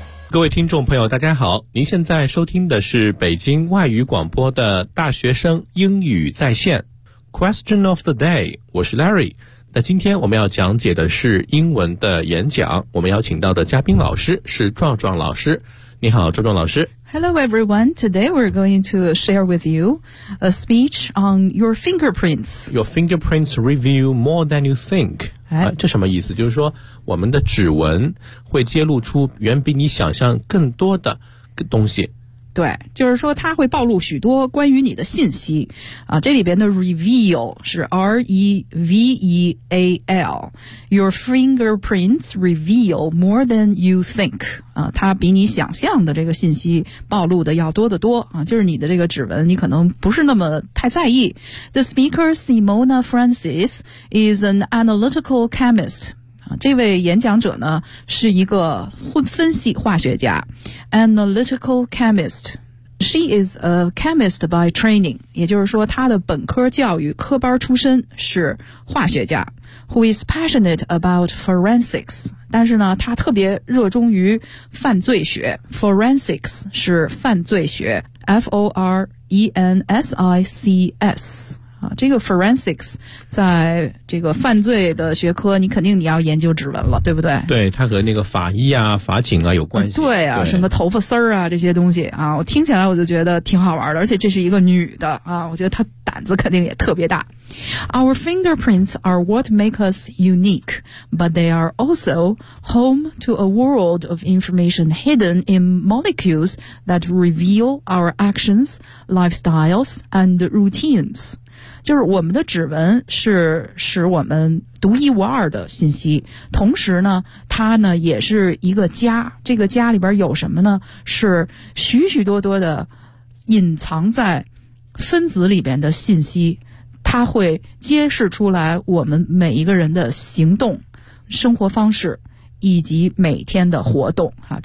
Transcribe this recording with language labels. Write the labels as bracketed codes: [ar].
[zh] 各位听众朋友大家好，您现在收听的是北京外语广播的大学生英语在线 [en] Question of the day， [zh] 我是 Larry。那今天我们要讲解的是英文的演讲，我们邀请到的嘉宾老师是壮壮老师。你好，壮壮老师。 [en] Hello everyone, today we're going to share with you a speech on your fingerprints. Your fingerprints reveal more than you think. [zh] 这什么意思？就是说我们的指纹会揭露出远比你想象更多的东西。对，就是说它会暴露许多关于你的信息啊。这里边的 reveal 是 R-E-V-E-A-L， [en] Your fingerprints reveal more than you think [zh] 啊，它比你想象的这个信息暴露的要多得多啊。就是你的这个指纹你可能不是那么太在意。 [en] The speaker Simona Francis is an analytical chemist. [zh] 这位演讲者呢是一个分析化学家 Analytical chemist. [en] She is a chemist by training. [zh] 也就是说她的本科教育科班出身是化学家 [en] Who is passionate about forensics. [zh] 但是呢她特别热衷于犯罪学 Forensics 是犯罪学 F-O-R-E-N-S-I-C-S啊，这个 forensics 在这个犯罪的学科，你肯定你要研究指纹了，对不对？对，它和那个法医啊、法警啊有关系。对啊，对，什么头发丝儿啊这些东西啊，我听起来我就觉得挺好玩的，而且这是一个女的啊，我觉得她胆子肯定也特别大。 [en] Our fingerprints are what make us unique, but they are also home to a world of information hidden in molecules that reveal our actions, lifestyles, and routines. [zh] 就是我们的指纹是使我们独一无二的信息，同时呢它呢也是一个家，这个家里边有什么呢，是许许多多的隐藏在分子里边的信息，它会揭示出来我们每一个人的行动、生活方式以及每天的活动啊。